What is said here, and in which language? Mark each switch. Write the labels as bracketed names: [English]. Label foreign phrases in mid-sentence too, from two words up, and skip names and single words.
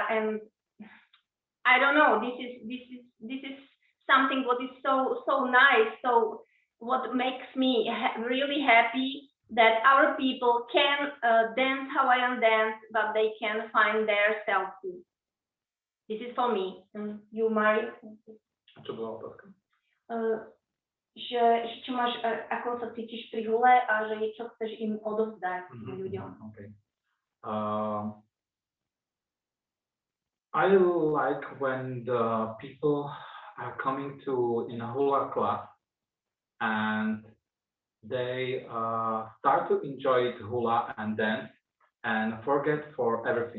[English] And I don't know, this is something what is so nice. So what makes me really happy that our people can dance Hawaiian dance, but they can find their self too. This is for me. You, Mario? [Slovak] Čo bola otázka? Že čo máš, ako sa cítiš pri hule a že čo chceš im odovzdať ľuďom. [English] Okay. I like when the people are coming to in a hula class and they start to enjoy the hula and dance and forget for everything.